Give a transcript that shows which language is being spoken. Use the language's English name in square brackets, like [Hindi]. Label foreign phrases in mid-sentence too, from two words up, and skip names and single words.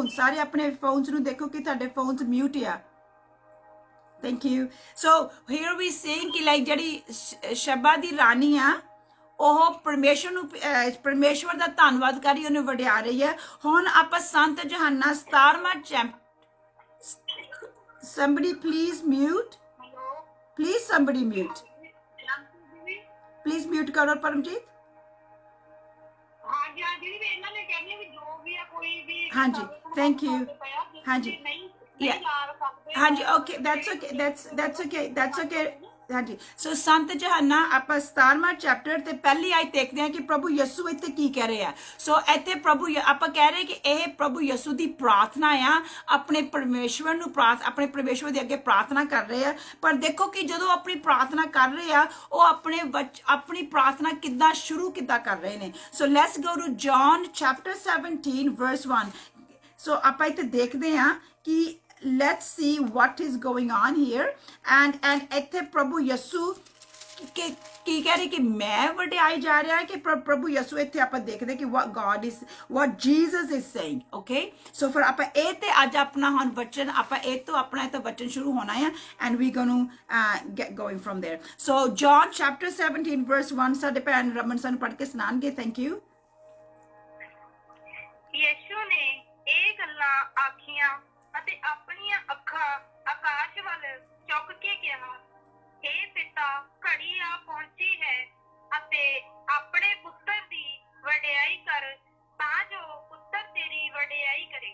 [Punjabi] ਸਾਰੇ ਆਪਣੇ ਫੋਨਸ ਨੂੰ ਦੇਖੋ ਕਿ ਤੁਹਾਡੇ ਫੋਨਸ ਮਿਊਟ ਆ। [English] thank you. so here we saying [Punjabi] ਕਿ ਲਾਈਕ ਜਿਹੜੀ ਸ਼ਬਾ ਦੀ ਰਾਣੀ ਆ ਉਹ ਪਰਮੇਸ਼ਵਰ ਨੂੰ ਪਰਮੇਸ਼ਵਰ ਦਾ ਧੰਨਵਾਦ ਕਰੀ ਉਹਨੂੰ ਵਡਿਆ ਰਹੀ ਹੈ। ਹੁਣ ਆਪਾਂ ਸੰਤ ਯੋਹੰਨਾ 17ਵਾਂ ਚੈਪਟਰ [English] somebody please mute, please somebody mute, please mute [Punjabi] ਕਰੋ ਪਰਮਜੀਤ। ਹਾਂਜੀ ਹਾਂਜੀ ਵੀ ਇਹਨਾਂ ਨੇ ਕਹਿੰਦੇ ਵੀ ਜੋ ਵੀ ਆ ਕੋਈ ਵੀ ਹਾਂਜੀ [English] thank you. [Punjabi] ਹਾਂਜੀ ਹਾਂਜੀ [English] okay that's okay [Punjabi] ਹਾਂਜੀ। ਸੋ ਸੰਤ ਯੋਹੰਨਾ ਆਪਾਂ 17ਵਾਂ ਚੈਪਟਰ ਤੇ ਪਹਿਲੀ ਆਇਤ ਦੇਖਦੇ ਹਾਂ ਕਿ ਪ੍ਰਭੂ ਯਿਸੂ ਇੱਥੇ ਕੀ ਕਹਿ ਰਹੇ ਆ। ਸੋ ਇੱਥੇ ਆਪਾਂ ਕਹਿ ਰਹੇ ਕਿ ਇਹ ਪ੍ਰਭੂ ਯਿਸੂ ਦੀ ਪ੍ਰਾਰਥਨਾ ਆ, ਆਪਣੇ ਪਰਮੇਸ਼ਵਰ ਨੂੰ ਆਪਣੇ ਪਰਮੇਸ਼ਵਰ ਦੇ ਅੱਗੇ ਪ੍ਰਾਰਥਨਾ ਕਰ ਰਹੇ ਆ। ਪਰ ਦੇਖੋ ਕਿ ਜਦੋਂ ਆਪਣੀ ਪ੍ਰਾਰਥਨਾ ਕਰ ਰਹੇ ਆ ਉਹ ਆਪਣੀ ਪ੍ਰਾਰਥਨਾ ਕਿੱਦਾਂ ਸ਼ੁਰੂ ਕਰ ਰਹੇ ਨੇ। [English] so let's go to John chapter 17 verse 1. [Punjabi] ਸੋ ਆਪਾਂ ਇੱਥੇ ਦੇਖਦੇ ਹਾਂ ਕਿ [English] let's see what is going on here [Punjabi] and ਇੱਥੇ ਪ੍ਰਭੂ ਯਿਸੂ ਕੀ ਕਹਿ ਰਹੇ ਕਿ ਮੈਂ ਵਡਿਆਈ ਜਾ ਰਿਹਾ ਕਿ ਪ੍ਰਭੂ ਯਿਸੂ ਇੱਥੇ ਆਪਾਂ ਦੇਖਦੇ ਕਿ [English] what Jesus is saying। okay so [Punjabi] ਫਿਰ ਆਪਾਂ ਇਹ ਤੇ ਅੱਜ ਆਪਣਾ ਹੁਣ ਵਚਨ ਆਪਾਂ ਇਹ ਤੋਂ ਆਪਣਾ ਇਹ ਤਾਂ ਵਚਨ ਸ਼ੁਰੂ ਹੋਣਾ ਹੈ [English] and we going to get going from there। so John chapter 17 verse 1 [Punjabi] ਸਾਡੇ ਭੈਣ ਰਮਨ ਸਾਨੂੰ ਪੜ੍ਹ ਕੇ ਸੁਣਾਣਗੇ। [English] thank you. [Punjabi] ਯਿਸੂ ਨੇ ਇਹ ਗੱਲਾਂ ਆਖੀਆਂ ਅਤੇ ਆਪਣੀਆਂ ਅੱਖਾਂ ਆਕਾਸ਼ ਵੱਲ ਚੁੱਕ ਕੇ ਕਿਹਾ, हे ਪਿਤਾ, ਘੜੀ ਆ ਪਹੁੰਚੀ ਹੈ ਅਤੇ ਆਪਣੇ ਪੁੱਤਰ ਦੀ ਵਡਿਆਈ ਕਰ ਤਾਂ ਜੋ ਪੁੱਤਰ ਤੇਰੀ ਵਡਿਆਈ ਕਰੇ।